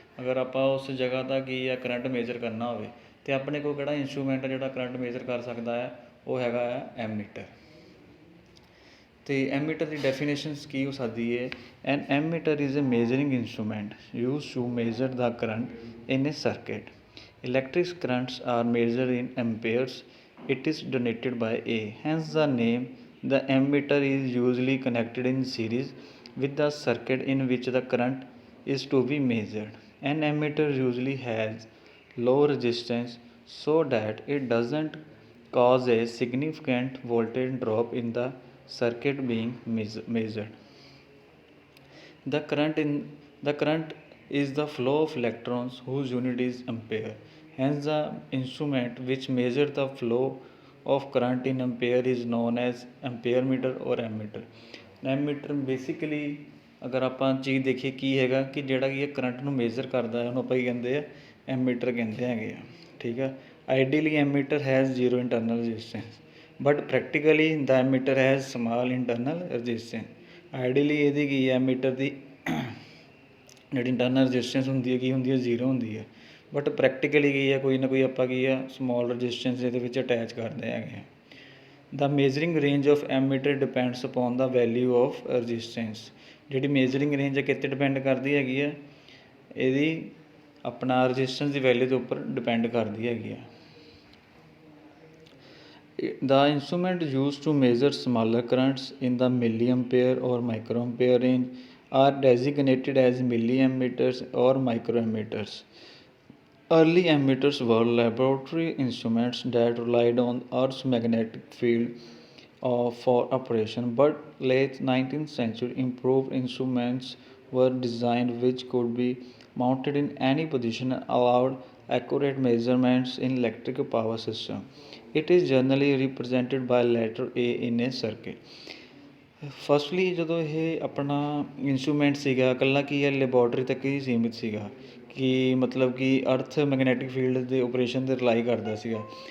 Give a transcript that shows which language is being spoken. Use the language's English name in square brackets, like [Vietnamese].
[Punjabi] ਅਗਰ ਆਪਾਂ ਉਸ ਜਗ੍ਹਾ ਦਾ ਕੀ ਆ ਕਰੰਟ ਮੇਜਰ ਕਰਨਾ ਹੋਵੇ ਅਤੇ ਆਪਣੇ ਕੋਲ ਕਿਹੜਾ ਇੰਸਟਰੂਮੈਂਟ ਜਿਹੜਾ ਕਰੰਟ ਮੇਜਰ ਕਰ ਸਕਦਾ ਹੈ, ਉਹ ਹੈਗਾ ਆ ਐਮੀਟਰ। ਅਤੇ ਐਮੀਟਰ ਦੀ ਡੈਫੀਨੇਸ਼ਨਸ ਕੀ ਹੋ ਸਕਦੀ ਹੈ। [English] An ammeter is a measuring instrument use to measure the current in a circuit. Electric currents are measure in amperes. It is denoted by A, hence the name. The ammeter is usually connected in series with the circuit in which the current is to be measured. An ammeter usually has low resistance so that it doesn't cause a significant voltage drop in the circuit being measured. The current is the flow of electrons whose unit is ampere. Hence the instrument which measures the flow of current in ampere is known as ampere meter or ammeter. [Punjabi] ਐਮੀਟਰ basically ਅਗਰ ਆਪਾਂ ਚੀਜ਼ ਦੇਖੀਏ ਕੀ ਹੈਗਾ ਕਿ ਜਿਹੜਾ ਕਿ ਇਹ current ਨੂੰ ਮੇਜਰ ਕਰਦਾ ਹੈ ਉਹਨੂੰ ਆਪਾਂ ਕੀ ਕਹਿੰਦੇ ਆ, ਐਮੀਟਰ ਕਹਿੰਦੇ ਹੈਗੇ ਆ, ਠੀਕ ਆ। [English] Ideally ammeter has 0 internal resistance but practically the ammeter has small internal resistance. [Punjabi] Ideally ਇਹਦੀ ਕੀ ਹੈ ਐਮੀਟਰ ਦੀ ਜਿਹੜੀ ਇੰਟਰਨਲ ਰਜਿਸਟੈਂਸ ਹੁੰਦੀ ਹੈ ਕੀ ਹੁੰਦੀ ਹੈ, 0 ਹੁੰਦੀ ਹੈ। ਬਟ ਪ੍ਰੈਕਟੀਕਲੀ ਕੀ ਹੈ ਕੋਈ ਨਾ ਕੋਈ ਆਪਾਂ ਕੀ ਆ ਸਮੋਲ ਰਜਿਸਟੈਂਸ ਇਹਦੇ ਵਿੱਚ ਅਟੈਚ ਕਰਦੇ ਹੈਗੇ ਆ। [English] The measuring range of ammeter depends upon the value of resistance. [Punjabi] ਜਿਹੜੀ ਮੇਜਰਿੰਗ ਰੇਂਜ ਹੈ ਕਿਤੇ ਡਿਪੈਂਡ ਕਰਦੀ ਹੈਗੀ ਆ, ਇਹਦੀ ਆਪਣਾ ਰਜਿਸਟੈਂਸ ਦੀ ਵੈਲਿਊ ਦੇ ਉੱਪਰ ਡਿਪੈਂਡ ਕਰਦੀ ਹੈਗੀ ਆ। [English] The instrument used to measure smaller currents in the milliampere or microampere range are designated as milliammeters or microammeters. Early ammeters were laboratory instruments that relied on Earth's magnetic field for operation, but late 19th century improved instruments were designed which could be mounted in any position and allowed accurate measurements in electric power system. It is generally represented by letter A in a circuit. [Punjabi] Firstly ਜਦੋਂ ਇਹ ਆਪਣਾ instrument ਸੀਗਾ ਇਕੱਲਾ ਕੀ ਹੈ laboratory ਤੱਕ ਹੀ ਸੀਮਿਤ ਸੀਗਾ, ਕਿ ਮਤਲਬ ਕਿ ਅਰਥ ਮੈਗਨੈਟਿਕ ਫੀਲਡ ਦੇ ਓਪਰੇਸ਼ਨ 'ਤੇ ਰਿਲਾਈ ਕਰਦਾ ਸੀਗਾ।